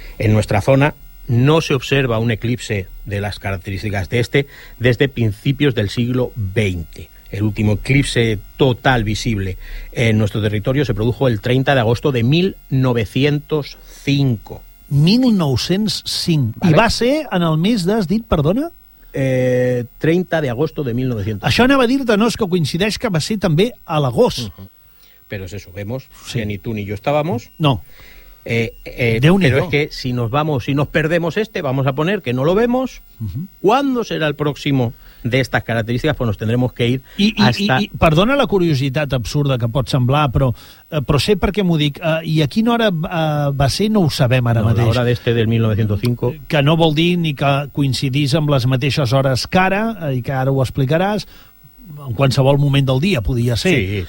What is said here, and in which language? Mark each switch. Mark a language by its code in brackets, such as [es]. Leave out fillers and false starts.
[es] En nuestra zona no se observa un eclipse de las características de este desde principios del siglo XX. El último eclipse total visible en nuestro territorio se produjo el 30 de agosto de 1905. 1905. [ca] Vale. I va ser en el mes d'has dit, perdona? [es] 30 de agosto de 1900. [ca] Això anava a dir-te, no, és que coincideix que va ser també a l'agost. [es] Pero es eso, vemos que ni tú ni yo estábamos. No. Pero es que si nos vamos, si nos perdemos este, vamos a poner que no lo vemos. ¿Cuándo será el próximo de estas características? Pues nos tendremos que ir [ca] I perdona la curiositat absurda que pot semblar, però sé per què m'ho dic. I a quina hora va ser no ho sabem ara mateix. L'hora d'este del 1905. Que no vol dir ni que coincidís amb les mateixes hores que ara, i que ara ho explicaràs. En qualsevol moment del dia podia ser.